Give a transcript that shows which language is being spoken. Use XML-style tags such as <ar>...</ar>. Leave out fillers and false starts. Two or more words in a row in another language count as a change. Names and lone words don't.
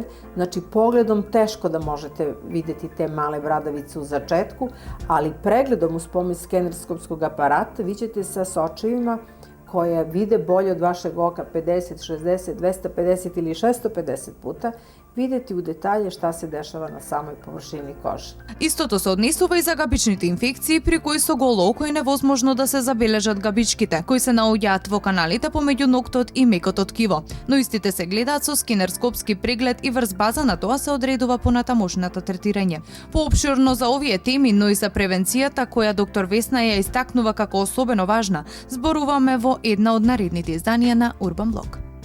<sr>Znači, pogledom teško da možete videti te male bradavice u začetku, ali pregledom uz pomoć skenerskopskog aparata vi ćete sa sočevima koje vide bolje od vašeg oka 50, 60, 250 ili 650 puta, videti u detalje šta se dešava na samoj površini kože.</sr> <mk>Истото се однесува и за габичните инфекции, при кои со голо око е невозможно да се забележат габичките, кои се наоѓаат во каналите помеѓу ноктот и мекото ткиво, но истите се гледаат со скенерскопски преглед и врз база на тоа се одредува понатамошното третирање. Поопширно за овие теми, но и за превенцијата, која доктор Весна ја истакнува како особено важна, зборуваме во една од наредните изданија на Урбан Блок.</mk>